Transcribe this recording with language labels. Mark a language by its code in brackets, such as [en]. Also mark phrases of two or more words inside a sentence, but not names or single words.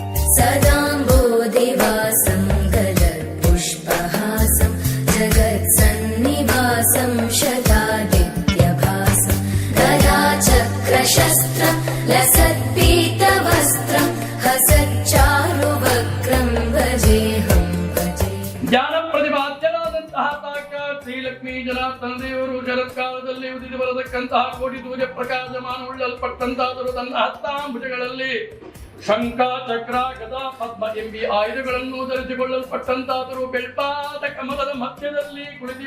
[sa] सदाम्बोधिवासं गलत्पुष्पहासं जगत्सन्निवासं शतादित्यभासं गदाचक्रशस्त्रं लसत्पीतवस्त्रं हसच्चारुवक्त्रं भजेऽहं भजे। [kn] ಜ್ಞಾನ ಪ್ರತಿಪಾದ್ಯನಾದಂತಹ ಶ್ರೀಲಕ್ಷ್ಮೀ ಜನಾರ್ದನ ದೇವರು ಶರತ್ಕಾಲದಲ್ಲಿ ಉದಿದು ಬರತಕ್ಕಂತಹ ಕೋಟಿ ಸೂರ್ಯ ಪ್ರಕಾಶಮಾನವುಳ್ಳಲ್ಪಟ್ಟಂತಾದರೂ ತನ್ನ ಹಸ್ತಾಂಬುಜಗಳಲ್ಲಿ ಶಂಖ ಚಕ್ರ ಗದಾ ಪದ್ಮ ಎಂಬಿ ಆಯುಧಗಳನ್ನು ಧರಿಸಿಕೊಳ್ಳಲ್ಪಟ್ಟಂತಾದರೂ ಬೆಳ್ಪಾದ ಕಮಲದ ಮಧ್ಯದಲ್ಲಿ ಕುಳಿತಿ